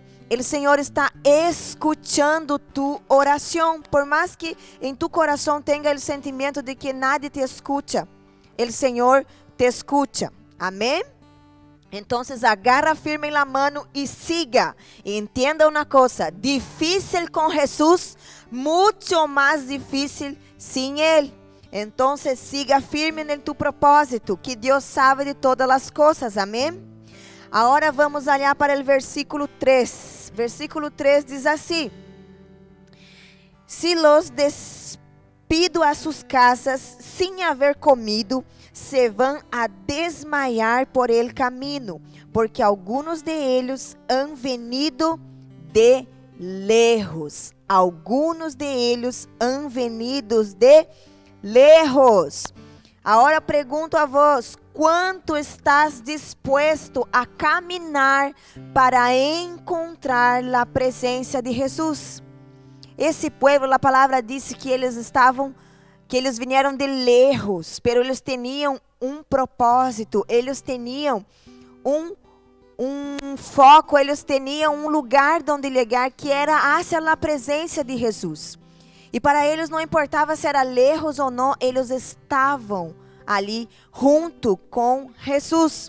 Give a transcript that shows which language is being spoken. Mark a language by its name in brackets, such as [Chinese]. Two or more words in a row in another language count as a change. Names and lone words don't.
[Portuguese] O Senhor está escutando tu oração. Por mais que em tu coração tenha o sentimento de que [Spanish] nadie te escucha, [Portuguese] o Senhor [Spanish] te escucha. [Portuguese] Amém? Então, agarra firme [Spanish] la mano [Portuguese] e siga. E entenda uma coisa: difícil com Jesus, muito mais difícil sem Ele. Então, siga firme em tu propósito, que Deus sabe de todas as coisas. Amém? Agora vamos olhar para o versículo 3. Versículo 3 diz assim: [Spanish] se los despido a sus casas [Portuguese] sem haver comido, se vão a desmaiar [Spanish] por el camino, porque algunos de ellos han venido de lejos. Algunos de ellos han venido de lejos. [Portuguese] Agora pergunto a vós: quanto estás disposto a caminhar para encontrar a presença de Jesus? Esse povo, a palavra disse que eles vieram [Spanish] de lejos, pero [Portuguese] eles tinham um propósito, eles tinham um foco, eles tinham um lugar onde chegar, que era hacia a presença de Jesus. E para eles não importava se era lejos ou não, eles estavam ali junto com Jesus.